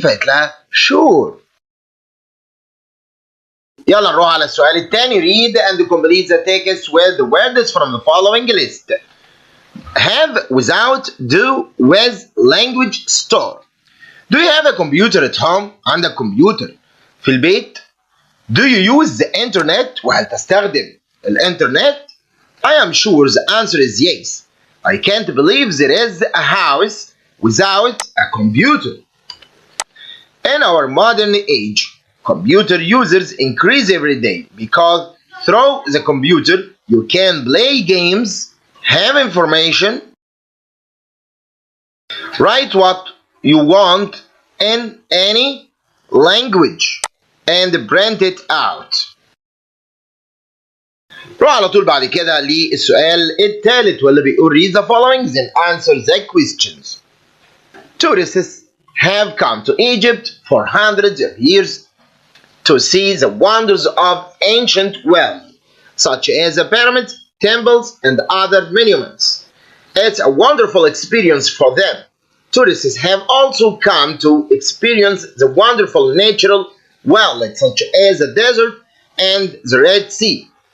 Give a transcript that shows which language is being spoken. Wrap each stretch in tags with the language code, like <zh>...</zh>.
<ar>فقالت لها sure. يلا نروح على السؤال الثاني.</ar> <en>read and complete the text with the words from the following list. have without do with language store. do you have a computer at home.</en> <ar>عندك كمبيوتر في البيت.</ar> <en>do you use the internet.</en> <ar>وهل تستخدم الانترنت.</ar> <en>I am sure the answer is yes. I can't believe there is a house without a computer. In our modern age, computer users increase every day because through the computer you can play games, have information, write what you want in any language and print it out.</en> <ar>روح على طول بعد كده للسؤال الثالث واللي بيقول</ar> <en>read the following then answer the questions. Tourists have come to Egypt for hundreds of years to see the wonders of ancient world, such as the pyramids, temples, and other monuments. It's a wonderful experience for them. Tourists have also come to experience the wonderful natural world, such as the desert and the Red Sea.</en>